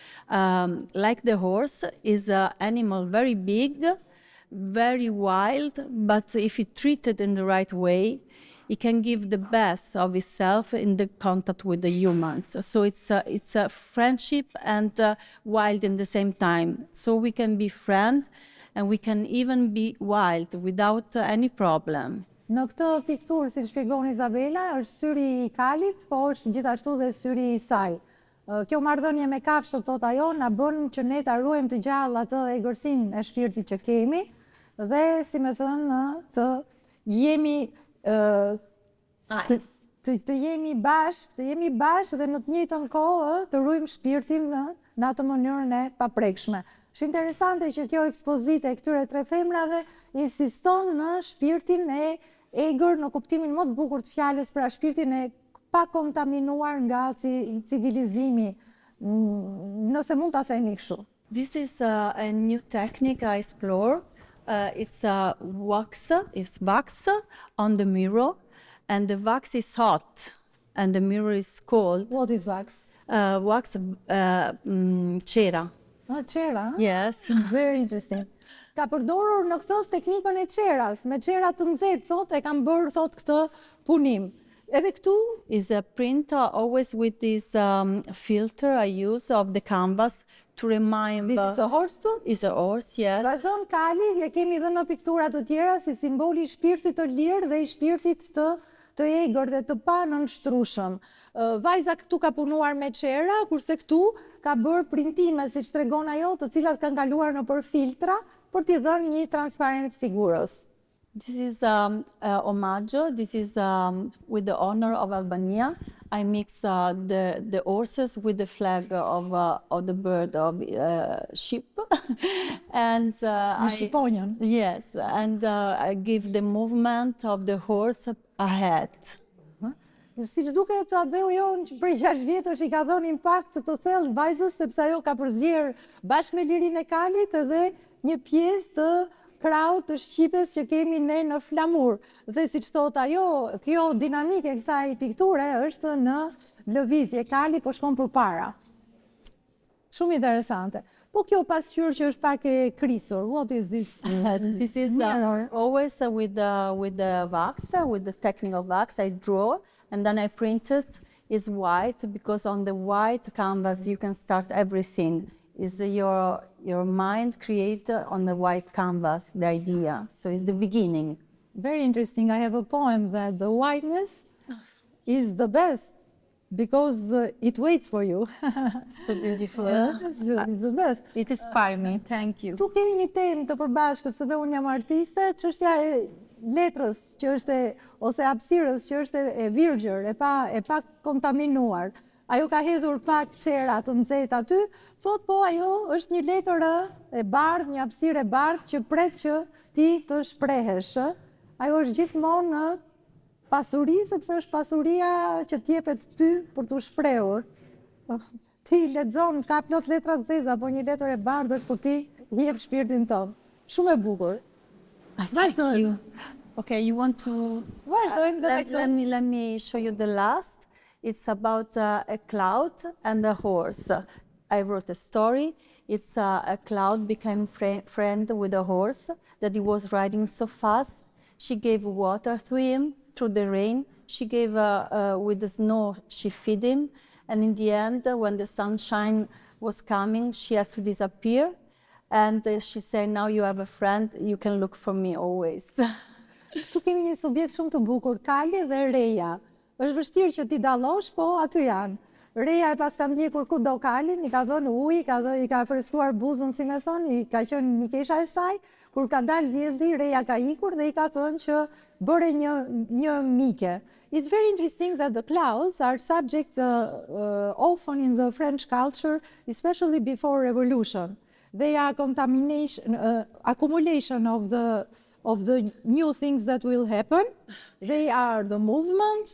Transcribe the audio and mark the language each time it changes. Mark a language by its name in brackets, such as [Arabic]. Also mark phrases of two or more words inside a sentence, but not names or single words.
[English] Like the horse is an animal very big, very wild, but if it's treated in the right way, it can give the best of itself in the contact with the humans. So it's a friendship and wild in the same time. So we can be friends and we can even be wild without any problem. [Albanian] Në këtë pikturë, si shpjegon Izabela, është syri I kalit, po është gjithashtu dhe syri I saj. Kjo marrëdhënie me kafshët, thot ajo, na bën që ne ta ruajmë të gjallë atë egërsinë e shpirtit që kemi dhe, si më thënë, të jemi të jemi bashkë dhe në të njëjtën kohë të ruajmë shpirtin në atë mënyrën e paprekshme. Është interesante që kjo ekspozite e këtyre 3 femrave insiston në shpirtin e egër në kuptimin më të bukur të fjalës, pra shpirtin e pa kontaminuar nga civilizimi, nëse mund ta themi kështu. [English] This is a new technique I explore. It's wax on the mirror, and the wax is hot, and the mirror is cold. What is wax? Wax, cera. [Albanian] Qera? [English] Yes. Very interesting. [Albanian] Ka përdorur në këtë teknikën e qeras, me qera të nxehtë, thot, e kam bërë, thot, këtë punim. Edhe këtu [English] is a print always with this filter I use of the canvas to remind. This is a horse too? Is a horse, yes. [Albanian] Vazhdon kali, e kemi dhe në piktura të tjera si simboli I shpirtit të lirë dhe I shpirtit të egër dhe të pa nënshtrueshëm. Vajza këtu ka punuar me qera, kurse këtu ka bërë printime, siç tregon ajo, të cilat kanë kaluar nëpër filtra për t'i dhënë një transparencë figurës. [English] This is omaggio. This is with the honor of Albania. I mix the horses with the flag of the bird of sheep, and [Albanian] Shqiponjën. [English] Yes, and I give the movement of the horse ahead. [Albanian] Si që duket Adeu jonë që prej 6 vjetësh I ka dhënë impakt të thellë vajzës, sepse ajo ka përzier bashkë me lirinë e kalit edhe një pjesë të kraut të shqipes që kemi ne në flamur. Dhe si që thot ajo, kjo dinamike e kësaj pikture është në lëvizje, kali po shkon përpara. Shumë interesante. Po kjo pasqyrë që është pak e krisur, [English] what is this? This is always with the wax, with the technique of wax. I draw and then I print it. It's white because on the white canvas you can start everything. Is your mind create on the white canvas the idea? So it's the beginning. Very interesting. I have a poem that the whiteness is the best because it waits for you. So beautiful. It's the best. It inspired me. Thank you. [Albanian] Tu kemi një temë të përbashkët, se dhe unë jam artiste, çështja e letrës, që është ose hapësirës, që është e virgjër, e pa kontaminuar. Ajo ka hedhur pak qera të nxehtë aty, thot po ajo është një letër e bardhë, një hapësirë e bardhë që pret që ti të shprehesh. Ajo është gjithmonë në pasuri, sepse është pasuria që t'jepet ty për t'u shprehur. Ti lexon, ka plot letra të zeza, po një letër e bardhë është për ti jep shpirtin tënd. Shumë e bukur. Vazhdojmë. [English] Okay, you want to... [Albanian] Vazhdojmë. [English] Let me show you the last. It's about a cloud and a horse. I wrote a story. It's a cloud became friend with a horse that he was riding so fast. She gave water to him through the rain. She gave, with the snow, she fed him. And in the end, when the sunshine was coming, she had to disappear. And she said, now you have a friend, you can look for me always. [Albanian] Tu kemi një subjekt shumë të bukur, Kali dhe Reja. Është vështirë që ti dallosh, po aty janë. Reja e pas ka ndjekur kudo Kalin, i ka dhënë ujë, i ka freskuar buzën, si me thonë, i ka qenë mikesha e saj. Kur ka dalë dielli, Reja ka ikur dhe i ka thënë që bëre një mike. [English] It's very interesting that the clouds are subject often in the French culture, especially before revolution. They are accumulation of the new things that will happen. They are the movement.